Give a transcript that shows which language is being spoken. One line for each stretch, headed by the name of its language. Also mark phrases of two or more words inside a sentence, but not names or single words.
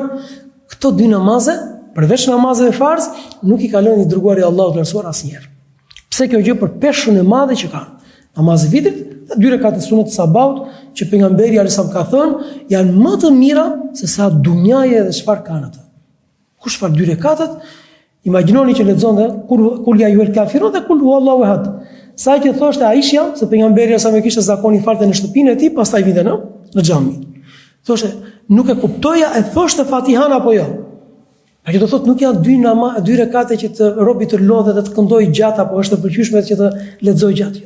Albanian: Këto 2 namaze, përveç namazeve farz, nuk i ka lënë i dërguari Allahut të lartësuar asnjëherë. Pse kjo gjë? Për peshën e madhe që kanë. Namazi i vitrit dhe 2 rekate sunet të sabahut që pejgamberi arsam ka thënë janë më të mira se sa dunjaja dhe çfarë kanë ato. Kush fal 2 rekatet, imagjinoni që lexonte
Arabic: قل يا أيها الكافرون
Albanian: dhe
Arabic: قل هو الله أحد.
Albanian: Sa që thoshte Aisha, se pejgamberi sa më kishte zakoni falte në shtëpinë e tij, pastaj vinte në xhami. Thoshte, nuk e kuptoja, e thoshte Fatihan apo jo. A që do thotë nuk janë 2 rekate që të robi të lodhet dhe të këndoj gjatë apo është e pëlqyeshme që të lexoj gjatë.